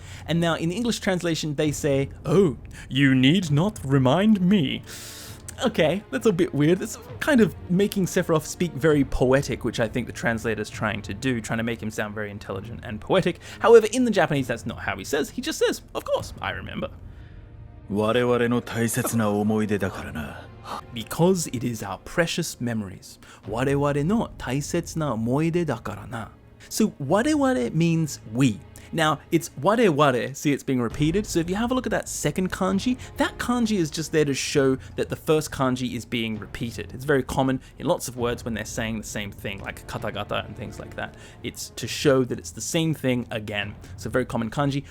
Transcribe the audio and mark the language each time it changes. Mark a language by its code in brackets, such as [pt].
[en] And now in the English translation, they say, oh, you need not remind me. Okay, that's a bit weird. It's kind of making Sephiroth speak very poetic, which I think the translator's trying to do, trying to make him sound very intelligent and poetic. However, in the Japanese, that's not how he says. He just says, of course, I remember. [ja] 我々の大切な思い出だからな。 [en] Because it is our precious memories. [ja] 我々の大切な思い出だからな. [en] So, 我々 means we. Now, it's ware ware, see it's being repeated, so if you have a look at that second kanji, that kanji is just there to show that the first kanji is being repeated. It's very common in lots of words when they're saying the same thing, like katagata and things like that. It's to show that it's the same thing again. So very common kanji.